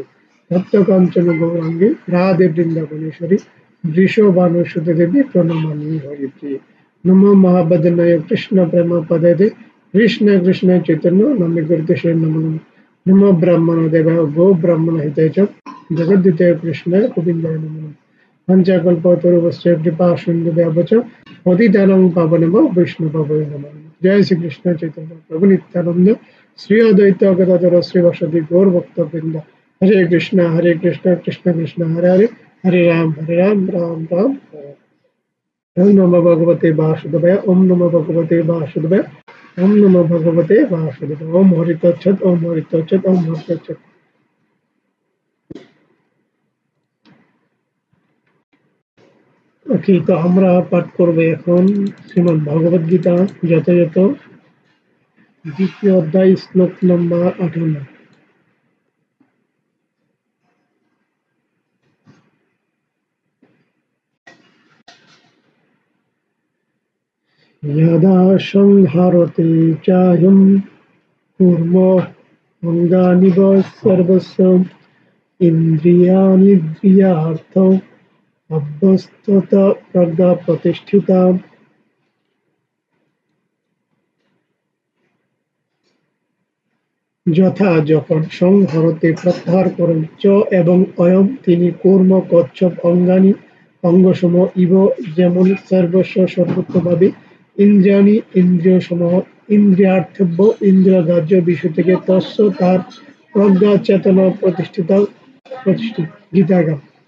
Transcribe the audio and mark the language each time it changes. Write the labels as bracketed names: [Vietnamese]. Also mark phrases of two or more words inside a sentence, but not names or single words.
[Sanskrit] তপ্ত কাঞ্চন গৌরাঙ্গী রাধে বৃন্দাবনেশ্বরী বৃষভানুসুতে দেবী প্রণমামি হরিপ্রিয়ে। নমো মহাবদনায় কৃষ্ণ প্রেম পদে কৃষ্ণ কৃষ্ণ চৈতন্য নামে গুরুদেশে নমো নমঃ। নমো ব্রাহ্মণ দেবায় গো ব্রাহ্মণ হিতায় চ জগদ্দিতায় কৃষ্ণায় গোবিন্দায় নমো নমঃ। পঞ্চকল্পতরুশ্চ কৃপা সিন্ধুভ্যঃ চ পতিতানাং পাবনেভ্যো বৈষ্ণবেভ্যো নমঃ। জয় শ্রী কৃষ্ণ চৈতন্য প্রভু নিত্যানন্দ শ্রী অদ্বৈত গদাধর শ্রীবাসাদি গৌর ভক্তবৃন্দ। হরে কৃষ্ণ কৃষ্ণ কৃষ্ণ হরে হরে হরে রাম রাম রাম হরে হরে। ওম নমো ভগবতে বাসুদেবায়। ওম নমো ভগবতে বাসুদেবায়। ওম নমো ভগবতে বাসুদেবায়। ওম হরি তৎসৎ। ওম হরি তৎসৎ। ওম হরি তৎসৎ। [Bangla] ওকে, তো আমরা পাঠ করবো এখন শ্রীমদ ভগবদ গীতা, যথাযথ দ্বিতীয় অধ্যায়, শ্লোক নম্বর 58। [Sanskrit] यदा संहरते चायं कूर्मः अङ्गानिव सर्वस्य इन्द्रियाणीन्द्रियार्थौ अभ्यस्तत प्रज्ञा प्रतिष्ठिता। [Bangla] যথা যখন সংহরতে প্রত্যাহার করেন চ এবং অয়ম তিনি কূর্ম কচ্ছপ অঙ্গানি অঙ্গসমূহ ইব যেমন সর্বস্ব সর্বত্রভাবে ইন্দ্রিয়াণি ইন্দ্রিয় সমূহ ইন্দ্রিয়ার্থব্য ইন্দ্রিয়গ্রাহ্য বিষয় থেকে তস্য তার প্রজ্ঞা চেতনা প্রতিষ্ঠিত গীতাগাম।